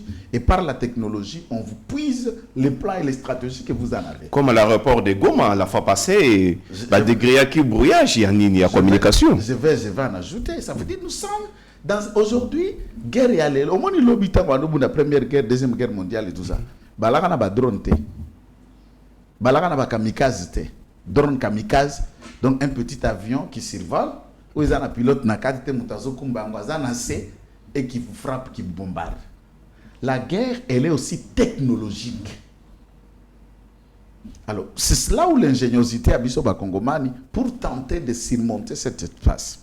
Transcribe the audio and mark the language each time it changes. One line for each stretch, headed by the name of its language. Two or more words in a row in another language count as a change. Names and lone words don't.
French: Et par la technologie, on vous puise les plans et les stratégies que vous en avez. Comme à l'aéroport de Goma, la fois passée, des grillades qui brouillage, il y a communication. Je vais en ajouter. Ça veut dire nous sommes aujourd'hui, guerre et aller. Au moins, il y a la première guerre, deuxième guerre mondiale et tout ça.
Lingala: Balagana ba drone te. Balagana ba kamikaze te.
French: Drone kamikaze. Donc un petit avion qui survole, où il y a un pilote et qui vous frappe, qui vous bombarde. La guerre, elle est aussi technologique. Alors, c'est là où l'ingéniosité
Lingala: a biso ba
French: Congomani pour tenter de surmonter cette espace.